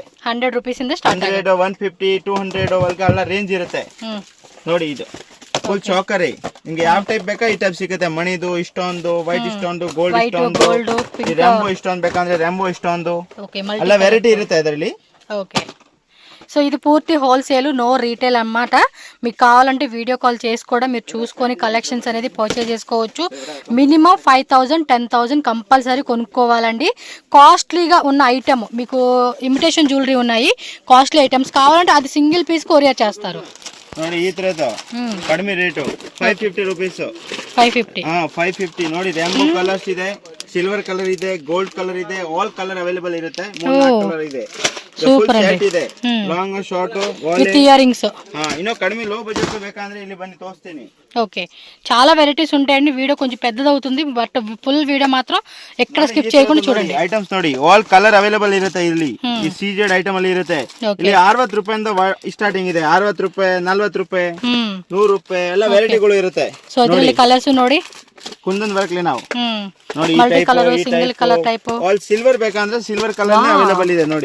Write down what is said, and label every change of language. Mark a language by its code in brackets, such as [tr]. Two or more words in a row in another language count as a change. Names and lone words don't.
[kn] 100 ರೂಪೀಸ್ ಇಂದ ಸ್ಟಾರ್ಟ್ 100 150 200 ವರೆಗೂ ಎಲ್ಲ ರೇಂಜ್ ಇರುತ್ತೆ. ನೋಡಿ ಇದು ಫುಲ್ ಚಾಕರ್. ನಿಮ್ಗೆ ಯಾವ ಟೈಪ್ ಬೇಕಾ ಈ ಟೈಪ್ ಸಿಗುತ್ತೆ. ಮಣಿದು ಇಷ್ಟೊಂದು, ವೈಟ್ ಇಷ್ಟೊಂದು, ಗೋಲ್ಡ್ ಇಷ್ಟೊಂದು, ರೆಂಬೋ ಇಷ್ಟೊಂದು ಬೇಕಂದ್ರೆ ರೆಂಬೋ ಇಷ್ಟೊಂದು ಎಲ್ಲ ವೆರೈಟಿ ಇರುತ್ತೆ ಇದರಲ್ಲಿ. [te] సో ఇది పూర్తి హోల్సేల్, [en] no retail [te] అన్నమాట. మీకు కావాలంటే [en] video call [te] చేసి కూడా మీరు చూసుకొని కలెక్షన్స్ అనేది పర్చేజ్ చేసుకోవచ్చు. మినిమం 5,000 10,000 కంపల్సరీ కొనుక్కోవాలండి. కాస్ట్లీగా ఉన్న ఐటమ్ మీకు [en] imitation jewellery [te] ఉన్నాయి. [en] costly items [te] కావాలంటే అది [en] single piece courier [te] చేస్తారు. [kn] ನೋಡಿ ಈ ತರದ ಕಡಿಮೆ ರೇಟ್ 550 ರೂಪೀಸ್. 550 550 ನೋಡಿ. [en] rainbow colours [kn] ಇದೆ, [en] silver colour [kn] ಇದೆ, [en] gold colour [kn] ಇದೆ, [en] all colour available [kn] ಇರುತ್ತೆ. 3 ಕಲರ್ ಇದೆ. [en] full set [kn] ಇದೆ, [en] long short with earrings. [kn] ಇನ್ನೂ ಕಡಿಮೆ [en] low budget [kn] ಬೇಕಂದ್ರೆ ಇಲ್ಲಿ ಬನ್ನಿ ತೋರಿಸ್ತೀನಿ. [te] ఓకే, చాలా వెరైటీస్ ఉంటాయండి. వీడియో కొంచెం పెద్దది అవుతుంది, బట్ [en] full video [te] మాత్రం ఎక్కడ స్కిప్ చేయకుండా చూడండి. [kn] ಐಟಮ್ಸ್ ನೋಡಿ, [en] all colour available [kn] ಇರುತ್ತೆ ಇಲ್ಲಿ. ಈ [en] CZ item [kn] ಅಲ್ಲಿ ಇರುತ್ತೆ. ಇಲ್ಲಿ 60 ರೂಪಾಯಿಂದ ಸ್ಟಾರ್ಟಿಂಗ್ ಇದೆ. 60 ರೂಪಾಯಿ, 40 ರೂಪಾಯಿ, 100 ರೂಪಾಯಿ ಎಲ್ಲ ವೆರೈಟಿಗಳು ಇರುತ್ತೆ. ಸೊ ಇದರಲ್ಲಿ ಕಲರ್ಸ್ ನೋಡಿ, ಕುಂದನ್ ವರ್ಕ್ ನಾವು ನೋಡಿ, [en] multi colour, single colour type. all silver [kn] ಬೇಕಂದ್ರೆ [en] silver colour available [kn] ಇದೆ ನೋಡಿ.